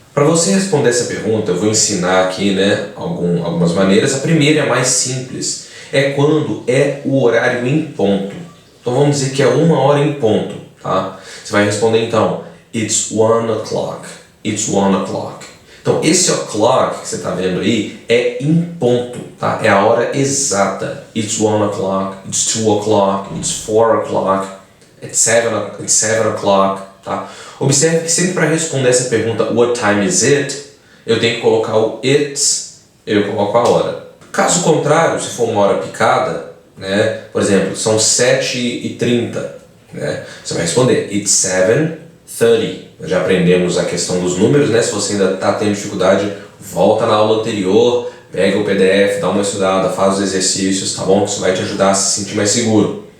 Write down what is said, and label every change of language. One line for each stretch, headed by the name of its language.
Portuguese: Para você responder essa pergunta, eu vou ensinar aqui algumas maneiras. A primeira é a mais simples, é quando é o horário em ponto. Então vamos dizer que é 1h em ponto, tá? Você vai responder então,
English: it's 1 o'clock, it's 1 o'clock.
Portuguese: Então esse o'clock que você está vendo aí é em ponto, tá? É a hora exata.
English: It's 1 o'clock, it's 2 o'clock, it's 4 o'clock, it's 7 o'clock,
Portuguese: tá? Observe que sempre para responder essa pergunta,
English: what time is it?
Portuguese: Eu tenho que colocar o it's, eu coloco a hora. Caso contrário, se for uma hora picada, por exemplo, são 7h30, você vai responder
English: it's 7:30.
Portuguese: Nós já aprendemos a questão dos números, se você ainda está tendo dificuldade, volta na aula anterior, pega o PDF, dá uma estudada, faz os exercícios, tá bom? Isso vai te ajudar a se sentir mais seguro.